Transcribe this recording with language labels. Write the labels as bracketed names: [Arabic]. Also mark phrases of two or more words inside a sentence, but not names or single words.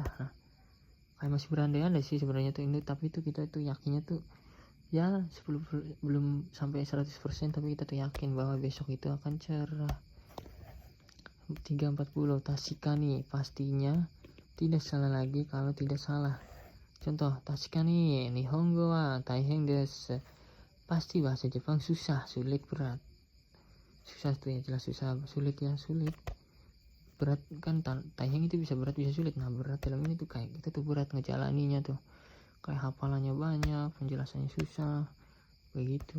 [Indonesian] Nah kayak masih berandai-andai sih sebenarnya tuh ini, tapi tuh kita tuh yakinnya tuh ya belum sampai 100%, tapi kita tuh yakin bahwa besok itu akan cerah. 340 tasikani, pastinya, tidak salah lagi kalau tidak salah. [Japanese] Contoh, 確かに日本語は大変です, [Indonesian] pasti bahasa Jepang susah, sulit, berat. Susah tuh ya jelas susah, sulit ya sulit. Berat kan, taihen itu bisa berat bisa sulit. Nah berat dalam ini tuh kayak kita tuh berat ngejalaninya tuh, kayak hafalannya banyak, penjelasannya susah begitu.